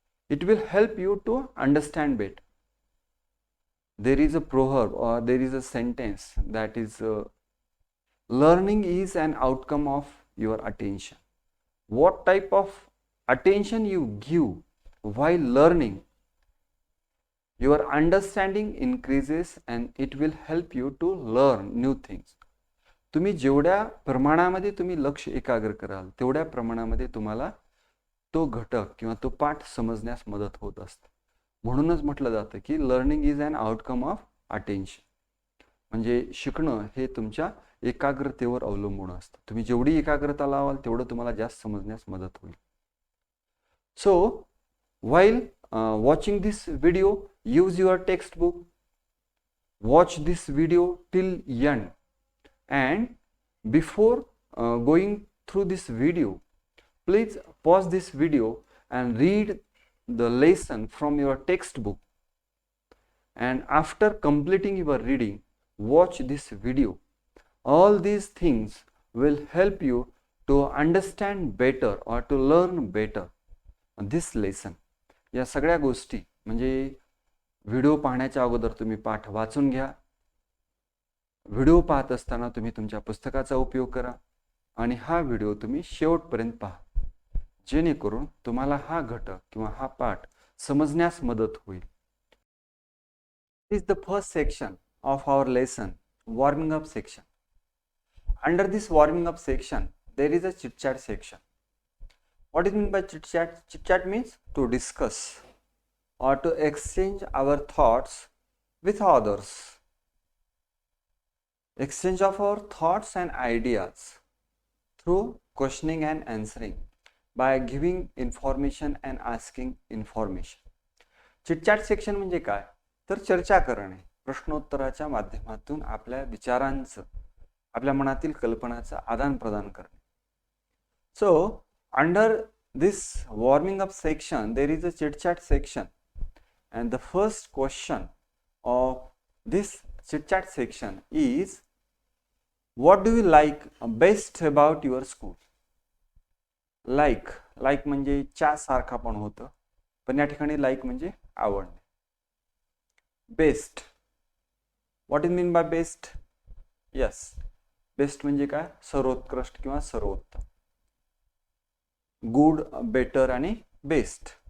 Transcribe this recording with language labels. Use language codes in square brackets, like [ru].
[en] It will help you to understand better. There is a proverb or there is a sentence that is learning is an outcome of your attention. What type of attention you give while learning, your understanding increases and it will help you to learn new things. [mr] तुम्ही जेवढ्या प्रमाणामध्ये तुम्ही लक्ष एकाग्र कराल तेवढ्या प्रमाणामध्ये तुम्हाला तो घटक किंवा तो पाठ समजण्यास मदत होत असते. म्हणूनच म्हटलं जातं की [en] Learning is an outcome of attention. [mr] म्हणजे शिकणं हे तुमच्या एकाग्रतेवर अवलंबून असतं. तुम्ही जेवढी एकाग्रता लावाल तेवढं तुम्हाला जास्त समजण्यास मदत होईल. [en] So while watching this video, use your textbook, watch this video till end, and before going through this video, please pause this video and read the lesson from your textbook, and after completing your reading, watch this video. All these things will help you to understand better or to learn better this lesson. [mr] या सगळ्या गोष्टी म्हणजे video पाहण्याच्या अगोदर तुम्ही पाठ वाचून घ्या, व्हिडिओ पाहत असताना तुम्ही तुमच्या पुस्तकाचा उपयोग करा आणि हा व्हिडिओ तुम्ही शेवटपर्यंत पहा, जेणेकरून तुम्हाला हा घटक किंवा हा पाठ समजण्यास मदत होईल. [en] This is the first section of our lesson, warming up section. Under this warming up section, there is a chit chat section. What is meant by chit chat? Chit chat means to discuss or to exchange our thoughts with others. Exchange of our thoughts and ideas through questioning and answering by giving information and asking information. [mr] Chit chat section म्हणजे काय? तर चर्चा करणे, प्रश्नोत्तराच्या माध्यमातून आपल्या विचारांचं आपल्या मनातील कल्पनाचं आदान प्रदान करणे. [en] So under this warming up section there is a chit chat section, and the first question of this chit chat section is, what do you like best about your school? [mr] like म्हणजे च्या सारखा पण होतं, पण या ठिकाणी like म्हणजे आवडणे. [en] Best, what is mean by best? Yes, best [mr] म्हणजे काय? सर्वोत्कृष्ट किंवा सर्वोत्तम. गुड, बेटर आणि बेस्ट.